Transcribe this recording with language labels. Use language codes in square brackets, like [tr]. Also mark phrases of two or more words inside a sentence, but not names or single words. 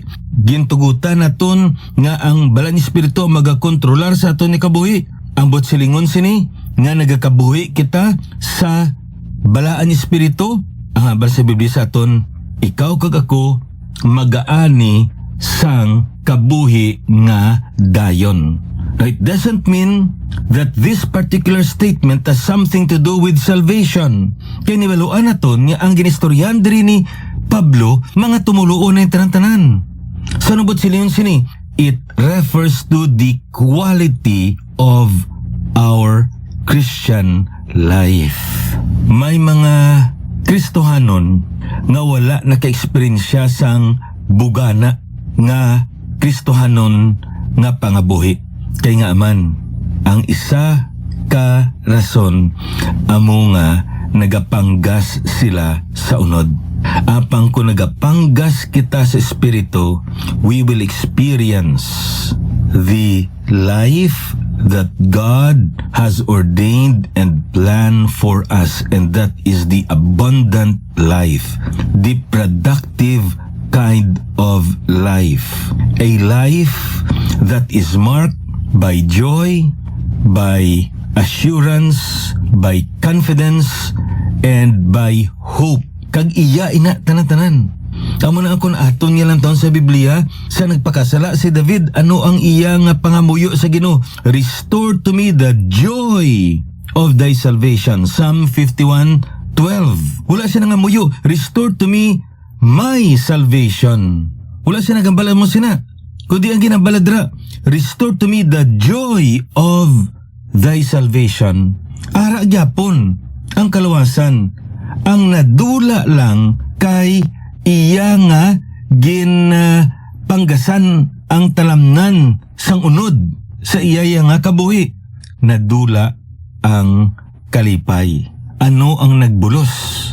[hil] Gintugutan naton nga ang bala ni espiritu magakontrolar sa aton ni kabuhi. Ang butsilingon sini, nga nagakabuhi kita sa balaan ni espiritu. Ang habal sa Biblia sa aton, ikaw kag ako magaani sang kabuhi nga dayon. [en] Now, it doesn't mean that this particular statement has something to do with salvation. [hil] Kaya niwaluan naton nga ang ginistoryan diri ni Pablo, mga tumuluon na yung tanan-tanan. So nabot sila yun sini, [en] it refers to the quality of our Christian life. [hil] May mga Kristohanon nga wala naka-eksperyensya sang bugana nga Kristohanon nga pangabuhi. Kaya nga man, ang isa ka rason amo nga nagapanggas sila sa unod. Apang kung nagapanggas kita sa espiritu, [en] we will experience the life that God has ordained and planned for us, and that is the abundant life, the productive kind of life, a life that is marked by joy, by assurance, by confidence, and by hope. [hil] Kag iya ina tanan-tanan. Amo na akong aton nga lang taon sa Biblia, sa nagpakasala si David, ano ang iya nga pangamuyo sa Ginoo? [en] Restore to me the joy of thy salvation. Psalm 51:12. [hil] Wala siya nangamuyo, [en] restore to me my salvation. [hil] Wala siya nagambala mo sina. Kundi ang ginabaladra, [en] restore to me the joy of thy salvation. [hil] Ara gyapon ang kalawasan. Ang nadula lang kay iya nga panggasan ang talamnan sang unod sa iya nga kabuhi. Nadula ang kalipay. Ano ang nagbulos?